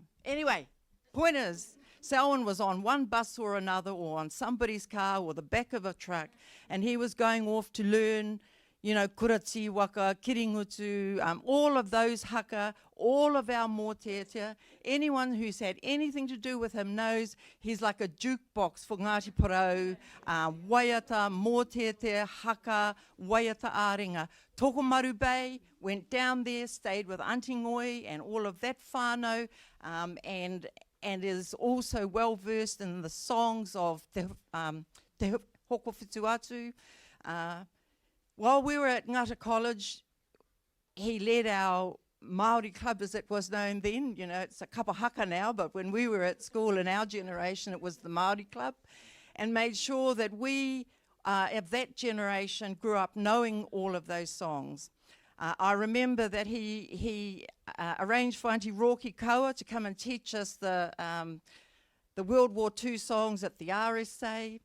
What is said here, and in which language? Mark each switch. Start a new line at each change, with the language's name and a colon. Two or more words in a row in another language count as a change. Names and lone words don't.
English: Anyway, point is, Selwyn was on one bus or another, or on somebody's car or the back of a truck, and he was going off to learn,
Māori: kurati waka, kiringutu,
English: all of those haka, all of our mōteatea. Anyone who's had anything to do with him knows he's like a jukebox for Ngati Porou,
Māori: waiata, mōteatea, haka, waiata āringa.
English: Tokomaru Bay, went down there, stayed with Auntie Ngoi and all of that whānau, and is also well versed in the songs of Te Hoko Whitu Atu. While we were at Ngata College, he led our Māori club as it was known then. It's a
Māori: kapa haka
English: now, but when we were at school in our generation, it was the Māori club, and made sure that we of that generation grew up knowing all of those songs. I remember that he arranged for Auntie Roki Kaua to come and teach us the World War II songs at the RSA.